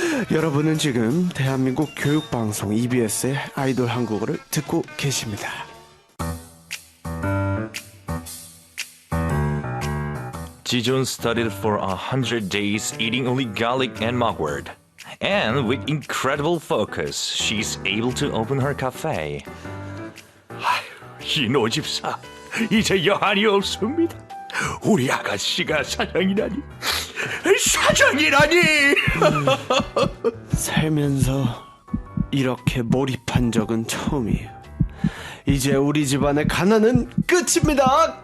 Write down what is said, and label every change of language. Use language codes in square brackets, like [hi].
[ko] 여러분은 지금 대한민국 교육방송 EBS의 아이돌 한국어를 듣고 계십니다. [en] Jijeon studied for 100 days eating only garlic and mugwort. And with incredible focus, she's able to open her cafe. [ko] 이 노집사, 이제 여한이 없습니다. 우리 아가씨가 사장이라니 사장이라니. 살면서 이렇게 몰입한 적은 처음이에요. 이제 우리 집안의 가난은 끝입니다.